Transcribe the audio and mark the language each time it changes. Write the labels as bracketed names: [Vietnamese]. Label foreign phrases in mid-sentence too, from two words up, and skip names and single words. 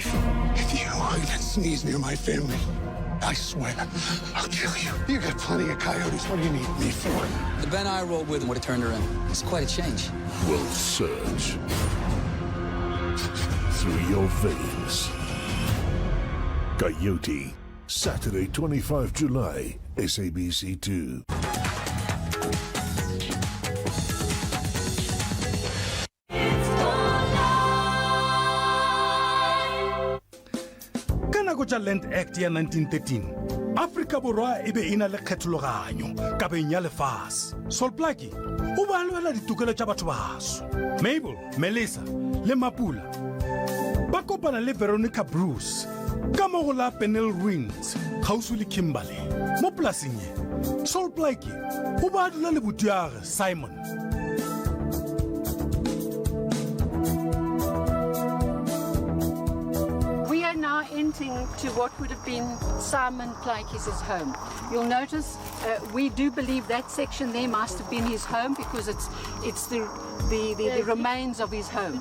[English] If you even sneeze near my family, I swear, I'll kill you. You got plenty of coyotes. What do you need me for? The Ben I rolled with would have turned her in. It's quite a change. Will surge through your veins. Coyote, Saturday, 25 July, SABC2. [Northern Sotho] Ka nako tša Land Act ya 1913 Afrika Borwa e be e na le kgethologanyo kabeng ya lefase. Sol Plaatje o ba lwela ditokelo tša batho baso. Mabel, Melissa le Mapula ba kopana le Veronica Bruce ka mo go la Pennell Ruins kgauswi le Kimberley. Mo polaseng ye Sol Plaatje o ba dula le botiagwe Simon. [English] We are now entering to what would have been Simon Plaatje's home. You'll notice we do believe that section there must have been his home because it's the remains of his home.